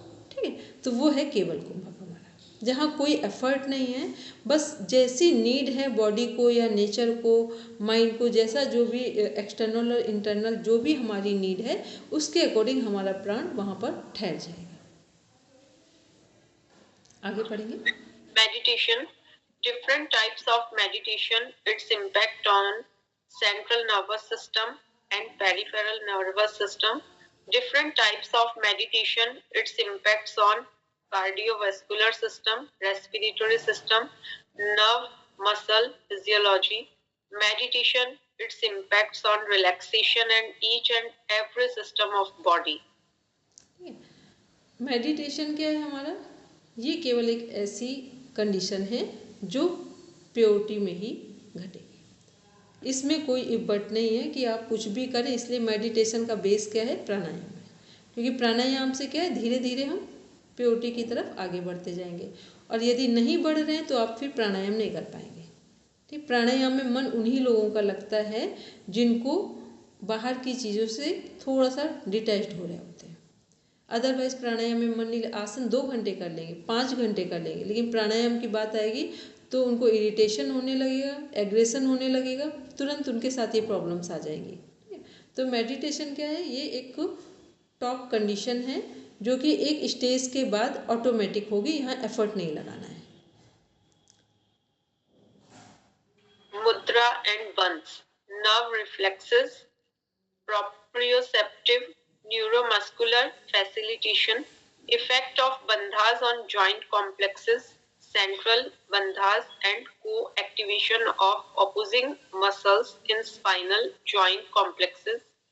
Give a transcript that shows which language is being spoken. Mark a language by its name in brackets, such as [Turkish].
[Hindi] ठीक है, तो वो है केवल कुंभक हमारा, जहाँ कोई एफर्ट नहीं है, बस जैसी नीड है बॉडी को या नेचर को, माइंड को, जैसा जो भी एक्सटर्नल और इंटरनल जो भी हमारी नीड है उसके अकॉर्डिंग हमारा प्राण वहाँ पर ठहर जाएगा। आगे पढ़ेंगे। [English] Meditation, different types of meditation, its impact on central nervous system and peripheral nervous system. Different types of meditation, its impacts on cardiovascular system, respiratory system, nerve, muscle, physiology. Meditation, its impacts on relaxation and each and every system of body. [Hindi] Meditation क्या है हमारा, ये केवल एक ऐसी condition है जो purity में ही घटेगी। इसमें कोई इब्बट नहीं है कि आप कुछ भी करें, इसलिए मेडिटेशन का बेस क्या है, प्राणायाम है। क्योंकि प्राणायाम से क्या है, धीरे धीरे हम प्योरिटी की तरफ आगे बढ़ते जाएंगे, और यदि नहीं बढ़ रहे हैं तो आप फिर प्राणायाम नहीं कर पाएंगे। ठीक, प्राणायाम में मन उन्हीं लोगों का लगता है जिनको बाहर की चीज़ों से थोड़ा सा डिटैच्ड हो रहे होते हैं। अदरवाइज प्राणायाम में मन नहीं, आसन 2 घंटे कर लेंगे, 5 घंटे कर लेंगे, लेकिन प्राणायाम की बात आएगी तो उनको इरिटेशन होने लगेगा, एग्रेशन होने लगेगा, तुरंत उनके साथ ये प्रॉब्लम्स आ जाएंगी। तो मेडिटेशन क्या है, ये एक टॉप कंडीशन है जो कि एक स्टेज के बाद ऑटोमेटिक होगी, यहाँ एफर्ट नहीं लगाना है। [English] Mudra and बंस, nerve reflexes, proprioceptive, neuromuscular facilitation, effect of bandhas on joint complexes, central bandhas and co-activation of opposing muscles in spinal joint complexes.